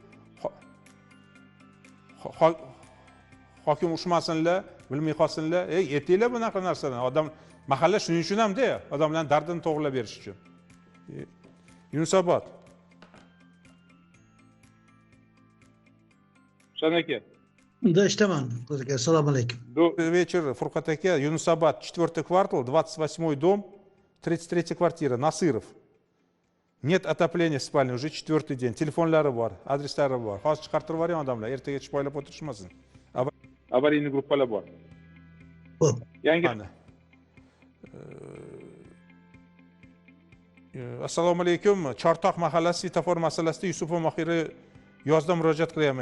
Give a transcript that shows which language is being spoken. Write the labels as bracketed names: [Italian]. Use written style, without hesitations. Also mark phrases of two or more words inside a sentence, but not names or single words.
[Uzbek] Hokim ushmasinlar, bilmay qolsinlar. Aytinglar bunaqa narsadan. Odam mahalla shuning uchun ham-da, odamlarning dardini to'g'rilab berish uchun. Yunusobod. Husan aka. Unda ishdaman. Assalomu alaykum. [Russian] Добрый вечер, [Uzbek] Furqat aka. Yunusobod, 4-kvartal, [Russian] 28-й дом, 33-я квартира, Насыров. Нет отопления в спальне уже 4-й день. [Uzbek] Telefonlari bor, adreslari bor. Hozir chiqartirib yuboring odamlar, ertaga chipoylab o'tirishmasin. Avariyli gruppalar bor. Xo'p. Yangi. Assalomu alaykum. Chortoq mahallasi svetofor masalasida Yusupov Mohira yozda murojaat qilyapman.